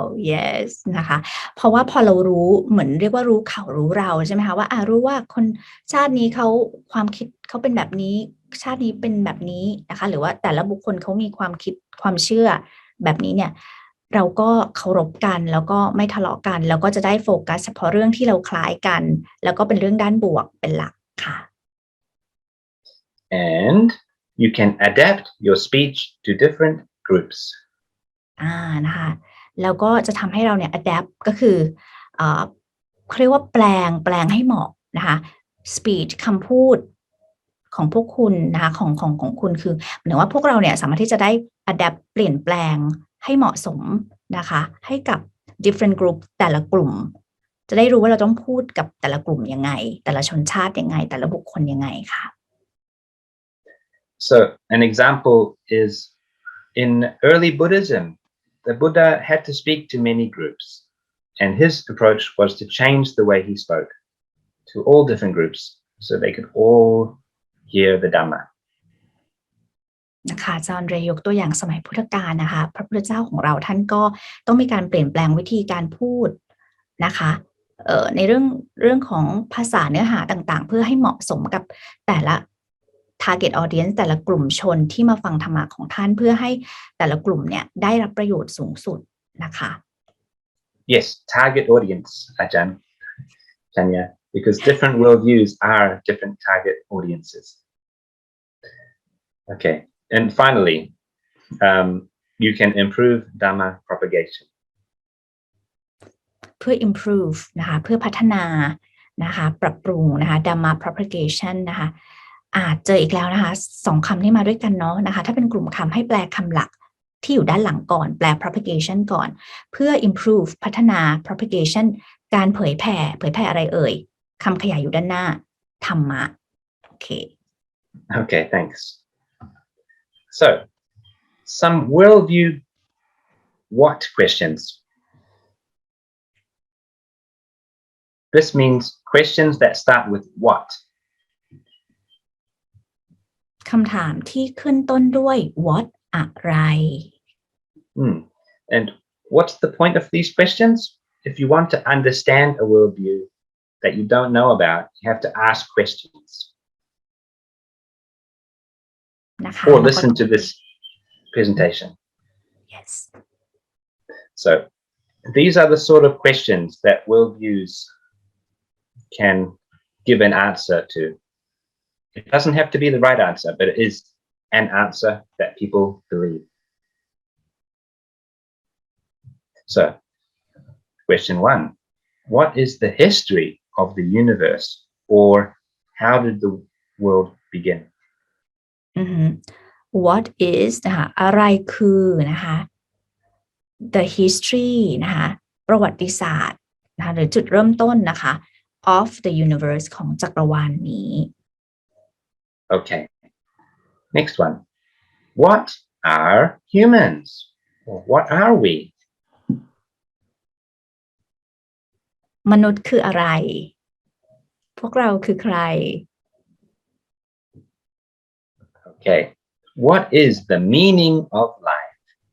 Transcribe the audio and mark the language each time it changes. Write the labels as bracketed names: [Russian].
[Thai] Yes นะคะเพราะว่าพอเรารู้เหมือนเรียกว่ารู้เขารู้เราใช่ไหมคะว่ารู้ว่าคนชาตินี้เขาความคิดเขาเป็นแบบนี้ชาตินี้เป็นแบบนี้นะคะหรือว่าแต่ละบุคคลเขามีความคิดความเชื่อแบบนี้เนี่ยเราก็เคารพกันแล้วก็ไม่ทะเลาะกันแล้วก็จะได้โฟกัสเฉพาะเรื่องที่เราคล้ายกันแล้วก็เป็นเรื่องด้านบวกเป็นหลักค่ะ [English] And you can adapt your speech to different groups. [Thai] นะคะแล้วก็จะทำให้เราเนี่ย adapt ก็คือเขาเรียกว่าแปลงให้เหมาะนะคะ speech คำพูดของพวกคุณนะคะของคุณคือหมายถึงว่าพวกเราเนี่ยสามารถที่จะได้ adapt เปลี่ยนแปลงให้เหมาะสมนะคะให้กับ [English] different group [Thai] แต่ละกลุ่มจะได้รู้ว่าเราต้องพูดกับแต่ละกลุ่มยังไงแต่ละชนชาติยังไงแต่ละบุคคลยังไงค่ะ [English] So an example is in early Buddhism.The Buddha had to speak to many groups, and his approach was to change the way he spoke to all different groups so they could all hear the Dhamma. [Thai] นะคะจอห์นเรย์ยกตัวอย่างสมัยพุทธกาลนะคะพระพุทธเจ้าของเราท่านก็ต้องมีการเปลี่ยนแปลงวิธีการพูดนะคะในเรื่องของภาษาเนื้อหาต่างๆเพื่อให้เหมาะสมกับแต่ละtarget audience แต่ละกลุ่มชนที่มาฟังธรรมะของท่านเพื่อให้แต่ละกลุ่มเนี่ยได้รับประโยชน์สูงสุดนะคะ [English] Yes, target audience, Ajahn, because different worldviews are different target audiences. Okay, and finally, you can improve Dhamma propagation. [Thai] เพื่อ improve นะคะเพื่อพัฒนานะคะปรับปรุงนะคะ Dhamma propagation นะคะเจออีกแล้วนะคะ2คำที่มาด้วยกันเนาะนะคะถ้าเป็นกลุ่มคำให้แปลคำหลักที่อยู่ด้านหลังก่อนแปล propagation ก่อนเพื่อ improve พัฒนา propagation การเผยแผ่อะไรเอ่ยคำขยายอยู่ด้านหน้าธรรมะโอเค [English] Okay, thanks. So, some worldview what questions? This means questions that start with what? [Thai] คำถามที่ขึ้นต้นด้วย what อะไร [English] And what's the point of these questions? If you want to understand a worldview that you don't know about, you have to ask questions. [Thai] นะคะ [English] Or listen to this presentation. Yes. So, these are the sort of questions that worldviews can give an answer to.It doesn't have to be the right answer, but it is an answer that people believe. So, question 1. What is the history of the universe, or how did the world begin? What is [Thai] นะคะอะไรคือนะคะ [English] the history [Thai] นะคะประวัติศาสตร์นะคะหรือจุดเริ่มต้นนะคะ [English] of the universe [Thai] ของจักรวาลนี้ [English] Okay. Next one. What are humans? Or what are we? [Thai] มนุษย์คืออะไรพวกเราคือใคร [English] Okay. What is the meaning of life?